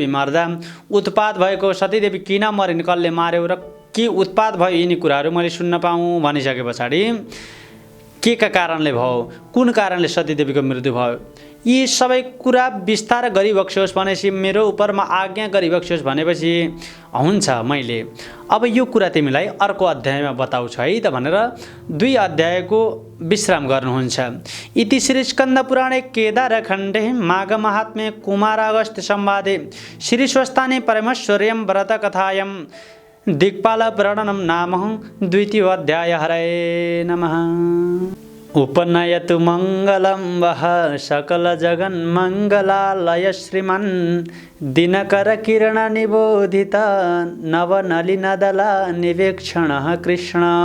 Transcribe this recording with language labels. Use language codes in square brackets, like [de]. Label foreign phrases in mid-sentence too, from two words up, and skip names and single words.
[ne] मर्दा उत्पात भएको, सतीदेवी किन मरिन्, कसले मार्यो र के उत्पात भयो, यिनी कुराहरू मैले सुन्न पाऊँ भनिसके पछाडि के का कारणले भयो, कुन कारणले सतीदेवीको मृत्यु भयो, यी सबै कुरा विस्तार गरिबक्स्योस् भनेपछि मेरो उपरमा आज्ञा गरिबक्स्योस् भनेपछि हुन्छ मैले अब यो कुरा तिमीलाई अर्को अध्यायमा बताउँछु है त भनेर 2 अध्यायको विश्राम गर्नुहुन्छ। [sa] इति श्री स्कन्द पुराणे केदारखण्डे माघ महात्म्ये कुमार अगस्त्य संवादे श्री स्वस्थाने परमेश्वर्यं व्रत कथायं दिक्पाल प्रणनं नाम 2 अध्याय। हरे नमः। उपनयतु मंगलं वह सकल जगन्मंगलालय श्रीमन् दिनकर किरण निबोधित नवनलिनदला निवेक्षण कृष्ण